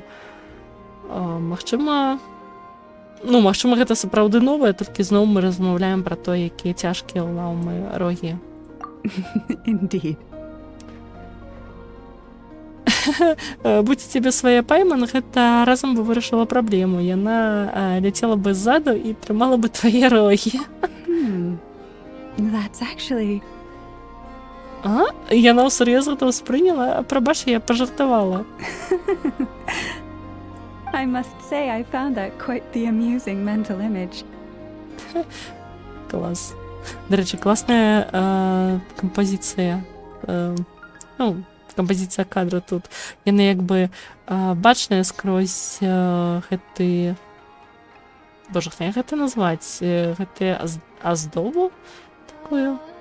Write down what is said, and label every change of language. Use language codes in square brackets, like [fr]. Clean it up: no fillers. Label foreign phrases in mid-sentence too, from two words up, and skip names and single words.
[be] Магчыма, гэта сапраўды новае, толькі зноў мы размаўляем пра то, якія цяжкія ў лаўмы рогі. [en] Indeed. [be] Будь цябе свая пайман, гэта разам бы вырашыла праблему. Яна ляцела бы ззаду і трымала бы твае рогі. [en] That's actually. [be] Яна ўсур'ёз гэта ўспрыняла? Прабач, я пажартавала. [en] I must say I found that quite the amusing mental image. [be] Клас. Дарэчы, класная кампазіцыя. Кампазіцыя кадра тут. Яны як бы бачныя скрозь гэты... Боже, як гэта назваць? Гэты аздобу такую?